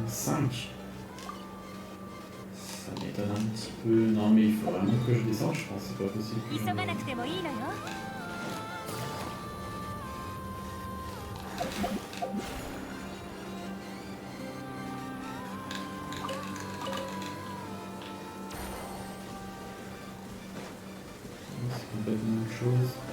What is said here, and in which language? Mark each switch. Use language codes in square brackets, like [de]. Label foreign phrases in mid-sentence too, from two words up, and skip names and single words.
[fr] 5. Ça m'étonne un petit peu. Non mais il faut vraiment que je descende, je pense. C'est pas possible que [ja] 急がなくてもいいのよ [fr] C'est complètement autre chose.